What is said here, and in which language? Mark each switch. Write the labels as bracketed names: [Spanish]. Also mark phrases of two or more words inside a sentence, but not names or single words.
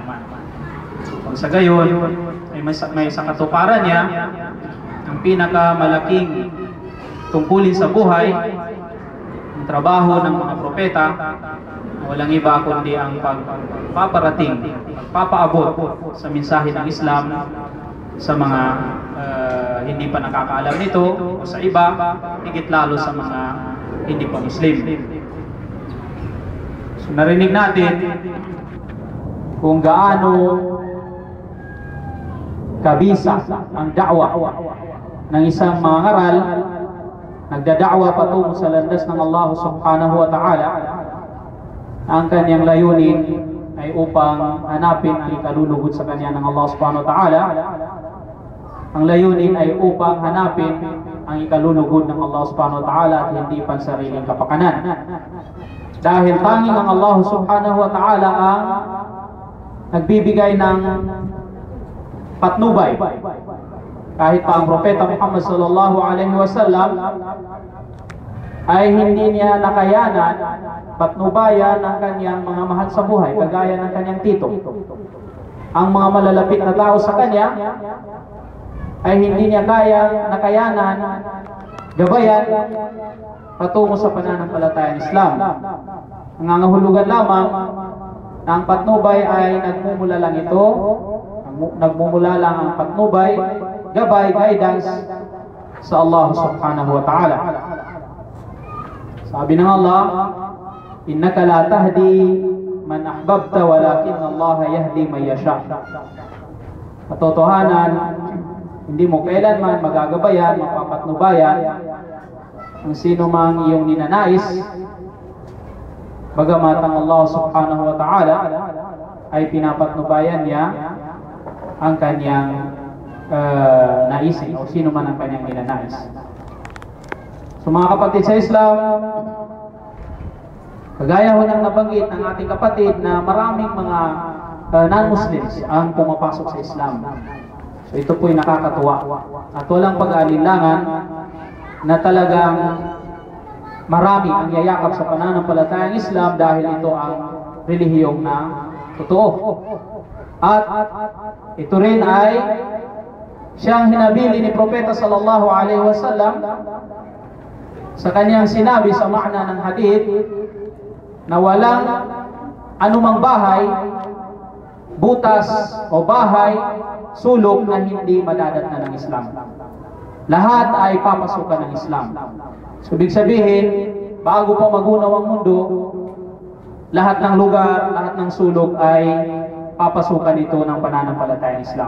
[Filipino] Kung sa gayon, ay may sa katuparan niya, ang pinakamalaking tungkulin sa buhay, ang trabaho ng mga propeta, walang iba kundi ang pagpaparating, pagpapaabot sa mensahe ng Islam sa mga hindi pa nakakaalam nito o sa iba, higit lalo sa mga hindi pa Muslim. So, narinig natin kung gaano kabisa ang da'wa ng isang mangaral nagdada'wa patungo sa landas ng Allah [Arabic] سبحانه وتعالى. [Filipino] Ang kanyang layunin ay upang hanapin ang ikalulugod sa kanya ng Allah [Arabic] سبحانه وتعالى. [Filipino] Ang layunin ay upang hanapin ang ikalulugod ng Allah [Arabic] سبحانه وتعالى [Filipino] at hindi pansariling kapakanan. Dahil tanging ang Allah [Arabic] سبحانه وتعالى [Filipino] ang nagbibigay ng patnubay. Kahit pa ang Propeta Muhammad [Arabic] صلى الله عليه وسلم [Filipino] ay hindi niya nakayanan patnubayan ng kanyang mga mahal sa buhay, kagaya ng kanyang tito. Ang mga malalapit na tao sa kanya ay hindi niya nakayanan gabayan patungo sa pananampalatayang Islam. Nangangahulugan lamang na ang patnubay ay nagmumula lang ito, nagmumula lang ang patnubay, gabay, guidance sa Allah [Arabic] سبحانه وتعالى. [Filipino] Sabi ng [Arabic] Allah, إنك لا تهدي من أحببت ولكن الله يهدي من يشاء. [Filipino] Katotohanan, hindi mo kailanman magagabayan, mapapatnubayan ang sino mang iyong ninanais, bagamat ang Allah [Arabic] سبحانه وتعالى [Filipino] ay pinapatnubayan niya ang kanyang naisin o sino man ang kanyang ninanais. So mga kapatid sa Islam, kagaya ho ng nabanggit ng ating kapatid na maraming mga non-Muslims ang pumapasok sa Islam. So ito po'y nakakatuwa at walang pag-aalinlangan na talagang marami ang yayakap sa pananampalatayang Islam dahil ito ang relihiyong na totoo. At ito rin ay siyang hinabili ni Propeta [Arabic] صلى الله عليه وسلم [Filipino] sa kanyang sinabi sa makna ng hadith na walang anumang bahay, butas o bahay, sulok na hindi madadatnan ng Islam. Lahat ay papasukan ng Islam. So, ibig sabihin, bago pa magunaw ang mundo, lahat ng lugar, lahat ng sulok ay papasukan ito ng pananampalatayang Islam.